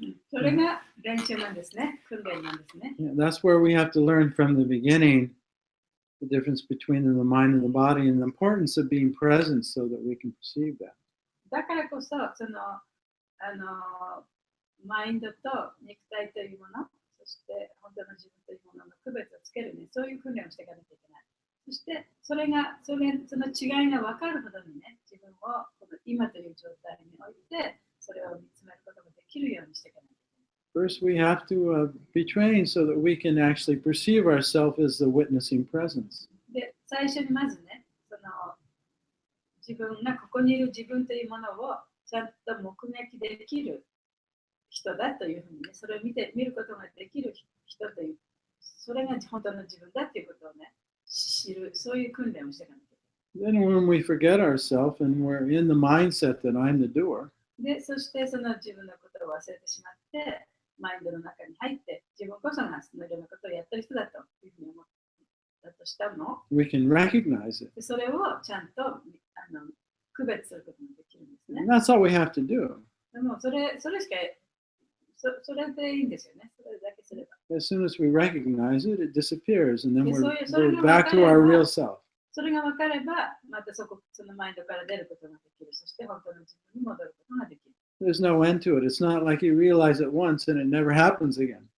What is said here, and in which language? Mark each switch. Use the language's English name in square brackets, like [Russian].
[Japanese] それが練習なんですね。訓練なんですね。 [English] Yeah, that's where we have to learn from the beginning the difference between the mind and the body and the importance of being present so that we can perceive that. [Japanese] だからこそ、マインドと肉体というもの、そして本当の自分というものの区別をつけるね、そういう訓練をしていかなきゃいけない。そしてその違いが分かるほどにね、自分をこの今という状態において、それを見つめることができるようにしていかなきゃいけない。 [English] First, we have to be trained so that we can actually perceive ourselves as the witnessing presence. [Japanese] で、最初にまずね、自分がここにいる自分というものをちゃんと目撃できる人だというふうにね、それを見ることができる人という、それが本当の自分だということをね、知る、そういう訓練をしていかなきゃいけない。 [English] Then when we forget ourselves and we're in the mindset that I'm the doer, [Japanese] で、そしてその自分のことを忘れてしまって、マインドの中に入って、自分こそがそのようなことをやってる人だというふうに思ったとしたの。 [English] we can recognize it. [Japanese] でそれをちゃんと区別することができるんですね。 [English] And that's all we have to do. [Japanese] でもそれしかそれでいいんですよね。それだけすれば。 [English] As soon as we recognize it, it disappears, and then Yeah, we're back to our real self. [Japanese] それが分かれば、またそのマインドから出ることができる。そして本当の自分に戻ることができる。 [English] There's no end to it. It's not like you realize it once and it never happens again.